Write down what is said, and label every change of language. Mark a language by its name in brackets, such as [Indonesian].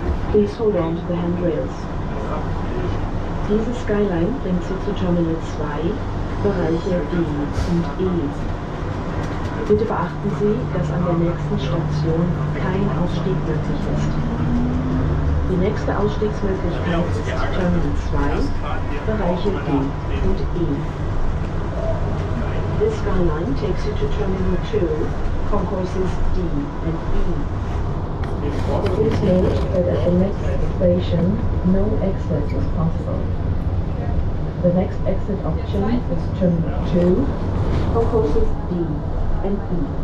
[English] Please hold on to the handrails. [German] Diese Skyline bringt Sie zu Terminal 2, Bereiche D und E. Bitte beachten Sie, dass an der nächsten Station kein Ausstieg möglich ist. Die nächste Ausstiegsmöglichkeit ist Terminal 2, Bereiche D und E. [English] This Skyline takes you to Terminal 2, concourses D and E. Please note that at the next station, no exit is possible. The next exit option is Terminal 2, concourses D and E.